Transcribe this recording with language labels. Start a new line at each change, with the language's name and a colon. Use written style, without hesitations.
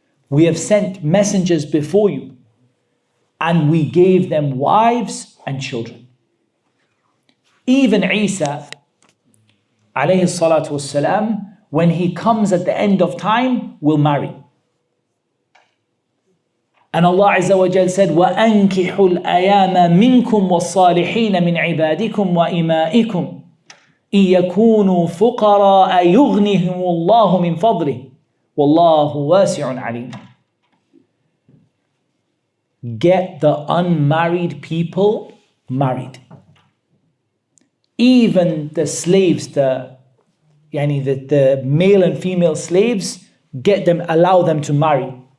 English: We have sent messengers before you, and we gave them wives and children. Even Isa, alayhi salatu wassalam, when he comes at the end of time, will marry. And Allah Azza wa Jal said,
Arabic: وَأَنْكِحُوا الْأَيَامَ مِنْكُمْ وَالصَّالِحِينَ مِنْ عِبَادِكُمْ وَإِمَائِكُمْ إِنْ يَكُونُوا فُقَرَاءَ يُغْنِهِمُ اللَّهُ مِنْ فَضْلِهِ وَاللَّهُ وَاسِعٌ عَلِيمٌ.
English: Get the unmarried people married. Even the slaves, the male and female slaves, get them, allow them to marry.